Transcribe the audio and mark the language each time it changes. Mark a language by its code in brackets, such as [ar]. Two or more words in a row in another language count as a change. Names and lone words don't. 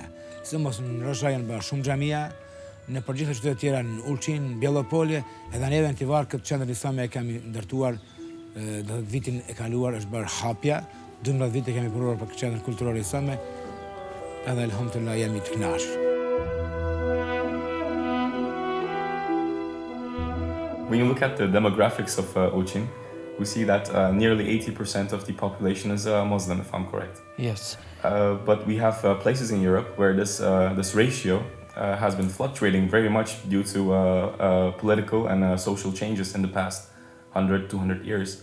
[sq] Sidomos në Rozha janë bërë shumë xhamia, në përgjithë qytetet tjera në Ulqin, në Bjelopolje, edhe neve në Tivar këtë qendër islame e kemi ndërtuar, do vitin e kaluar është bërë hapja, 12 vite kemi punuar për këtë qendër kulturore islame, edhe elhamdulillah jemi të kënaqur. [en] When you look at the demographics of Ulqin, we see that nearly 80% of the population is Muslim, if I'm correct. Yes. But we have places in Europe where this ratio has been fluctuating very much due to political and social changes in the past 100, 200 years.